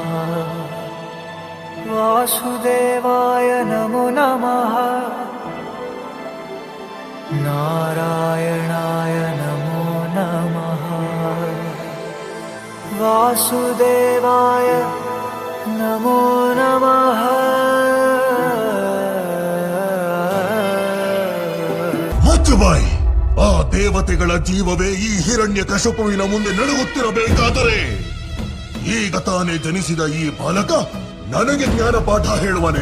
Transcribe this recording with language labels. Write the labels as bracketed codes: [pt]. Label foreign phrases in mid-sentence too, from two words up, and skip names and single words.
[sa] वासुदेवाय नमो नमः। नारायणाय नमो नमः। वासुदेवाय नमो नमः। [kn] ಮುಚ್ಚುಬಾಯಿ, ಆ ದೇವತೆಗಳ ಜೀವವೇ ಈ ಹಿರಣ್ಯಕಶಿಪುವಿನ ಮುಂದೆ ನಡುಗುತ್ತಿರಬೇಕಾದರೆ ಈಗ ತಾನೇ ಜನಿಸಿದ ಈ ಬಾಲಕ ನನಗೆ ಜ್ಞಾನ ಪಾಠ ಹೇಳುವನೇ?